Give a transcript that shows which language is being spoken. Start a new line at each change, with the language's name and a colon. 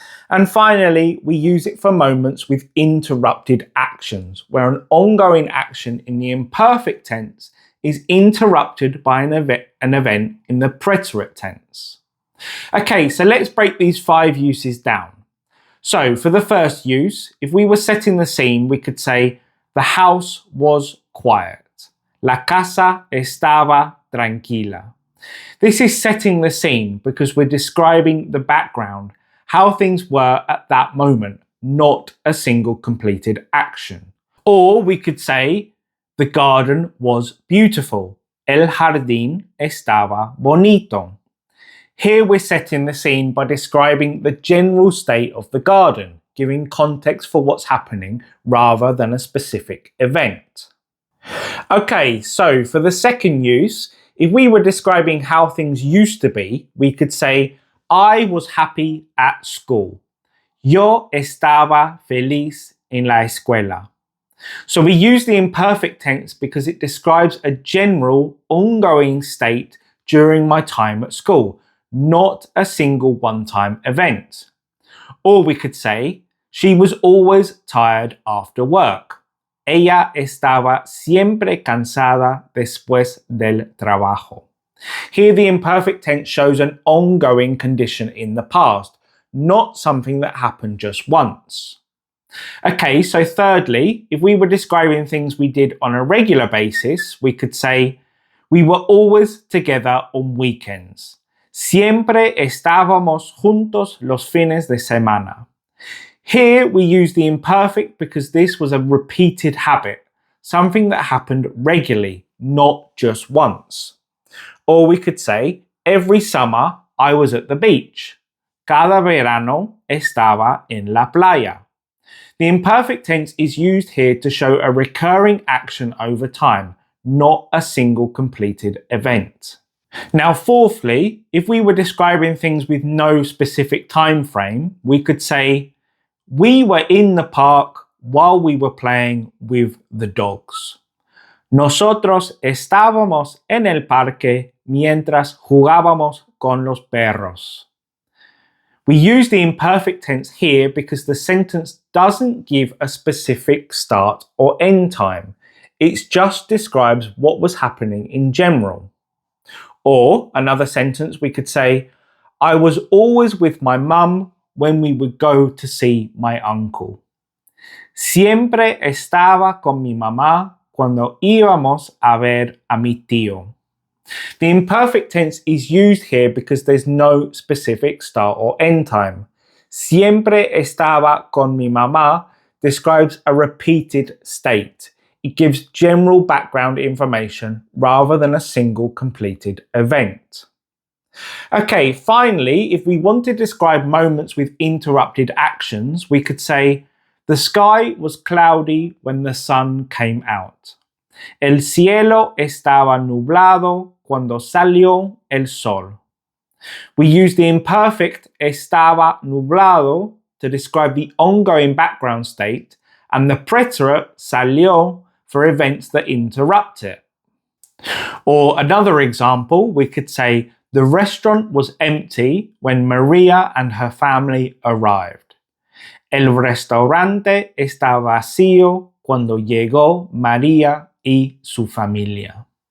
English: And finally, we use it for moments with interrupted actions, where an ongoing action in the imperfect tense is interrupted by an event in the preterite tense. Okay, so let's break these 5 uses down. So for the first use, if we were setting the scene, we could say, the house was quiet.
Spanish: La casa estaba tranquila.
English: This is setting the scene because we're describing the background, how things were at that moment, not a single completed action. Or we could say, the garden was beautiful.
Spanish: El jardín estaba bonito.
English: Here we're setting the scene by describing the general state of the garden, giving context for what's happening rather than a specific event. Okay, so for the second use, if we were describing how things used to be, we could say, I was happy at school.
Spanish: Yo estaba feliz en la escuela.
English: So we use the imperfect tense because it describes a general, ongoing state during my time at school, not a single one-time event. Or we could say, she was always tired after work.
Spanish: Ella estaba siempre cansada después del trabajo.
English: Here the imperfect tense shows an ongoing condition in the past, not something that happened just once. Okay, so thirdly, if we were describing things we did on a regular basis, we could say, we were always together on weekends.
Spanish: Siempre estábamos juntos los fines de semana.
English: Here we use the imperfect because this was a repeated habit, something that happened regularly, not just once. Or we could say, every summer I was at the beach.
Spanish: Cada verano estaba en la playa.
English: The imperfect tense is used here to show a recurring action over time, not a single completed event. Now, fourthly, if we were describing things with no specific time frame, we could say, we were in the park while we were playing with the dogs.
Spanish: Nosotros estábamos en el parque mientras jugábamos con los perros.
English: We use the imperfect tense here because the sentence doesn't give a specific start or end time. It just describes what was happening in general. Or another sentence we could say, I was always with my mum when we would go to see my uncle.
Spanish: Siempre estaba con mi mamá cuando íbamos a ver a mi tío.
English: The imperfect tense is used here because there's no specific start or end time.
Spanish: Siempre estaba con mi mamá
English: describes a repeated state. It gives general background information rather than a single completed event. Okay, finally, if we want to describe moments with interrupted actions, we could say, the sky was cloudy when the sun came out.
Spanish: El cielo estaba nublado cuando salió el sol.
English: We use the imperfect estaba nublado to describe the ongoing background state and the preterite salió for events that interrupt it. Or another example, we could say the restaurant was empty when Maria and her family arrived.
Spanish: El restaurante está vacío cuando llegó María y su familia.